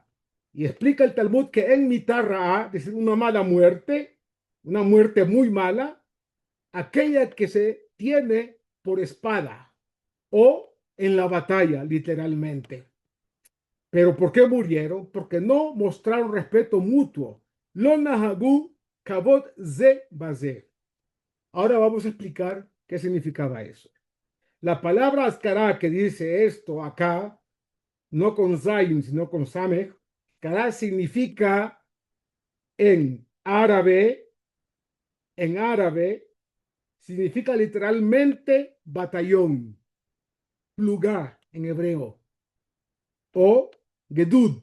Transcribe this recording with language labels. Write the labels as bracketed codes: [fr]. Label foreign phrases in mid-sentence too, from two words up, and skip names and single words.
[es] Y explica el Talmud que en [he] מיתה רעה, [es] es decir, una mala muerte, una muerte muy mala, aquella que se tiene por espada o en la batalla, literalmente. ¿Pero por qué murieron? Porque no mostraron respeto mutuo. [he] לא נהגו כבוד זה בזה. [es] Ahora vamos a explicar qué significaba eso. La palabra Ascará que dice esto acá, no con Zayin, sino con Samech, Ascará significa en árabe, en árabe, significa literalmente batallón, lugar en hebreo, o gedud.